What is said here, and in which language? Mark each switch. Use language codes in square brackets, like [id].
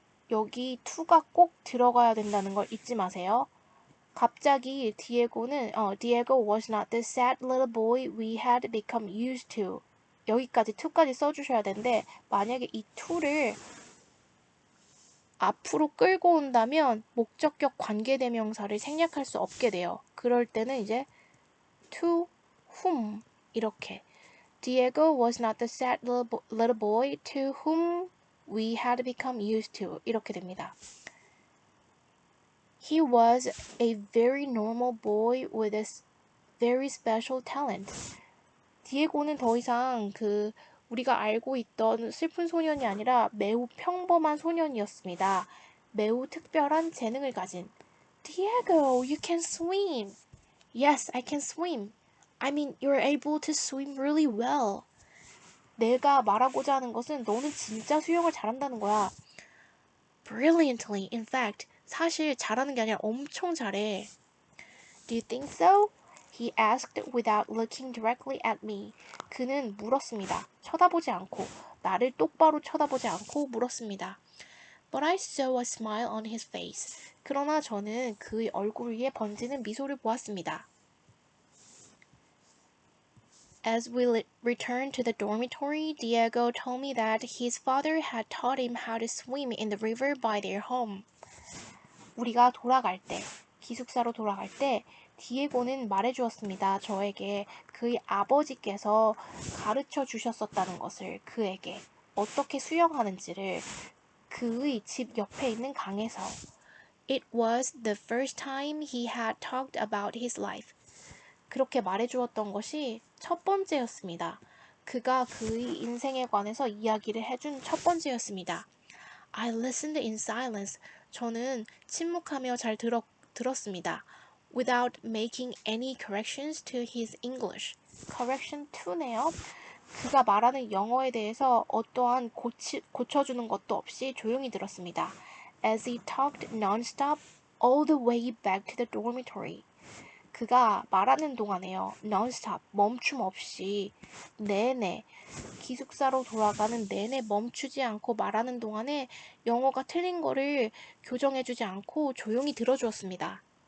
[ko] 여기 to가 꼭 들어가야 된다는 걸 잊지 마세요. 갑자기 [en] Diego was not the sad little boy we had become used to. [ko] 여기까지 to까지 써주셔야 되는데 만약에 이 to를 앞으로 끌고 온다면 목적격 관계대명사를 생략할 수 없게 돼요. 그럴 때는 이제 [en] to whom 이렇게 Diego was not the sad little boy to whom we had become used to [ko] 이렇게 됩니다. [en] He was a very normal boy with a very special talent. [ko] 디에고는 더 이상 우리가 알고 있던 슬픈 소년이 아니라 매우 평범한 소년이었습니다. 매우 특별한 재능을 가진. [en] Diego, you can swim. Yes, I can swim. I mean, you're able to swim really well. [ko] 내가 말하고자 하는 것은 너는 진짜 수영을 잘한다는 거야. [en] Brilliantly, in fact. [ko] 사실 잘하는 게 아니라 엄청 잘해. [en] Do you think so? He asked without looking directly at me. [ko] 그는 물었습니다. 쳐다보지 않고, 나를 똑바로 쳐다보지 않고 물었습니다. [en] But I saw a smile on his face. [ko] 그러나 저는 그의 얼굴 위에 번지는 미소를 보았습니다. [en] As we returned to the dormitory, Diego told me that his father had taught him how to swim in the river by their home. [ko] 우리가 돌아갈 때, 기숙사로 돌아갈 때 디에고는 말해주었습니다. 저에게 그의 아버지께서 가르쳐 주셨었다는 것을 그에게 어떻게 수영하는지를 그의 집 옆에 있는 강에서 [en] It was the first time he had talked about his life. [ko] 그렇게 말해주었던 것이 첫 번째였습니다. 그가 그의 인생에 관해서 이야기를 해준 첫 번째였습니다. [en] I listened in silence. [ko] 저는 침묵하며 잘 들었습니다. [en] Without making any corrections to his English. [ko] Correction to네요. 그가 말하는 영어에 대해서 어떠한 고쳐주는 것도 없이 조용히 들었습니다. [en] As he talked non-stop all the way back to the dormitory. [ko] 그가 말하는 동안에요. non-stop, 멈춤 없이 내내 기숙사로 돌아가는 내내 멈추지 않고 말하는 동안에 영어가 틀린 거를 교정해주지 않고 조용히 들어주었습니다.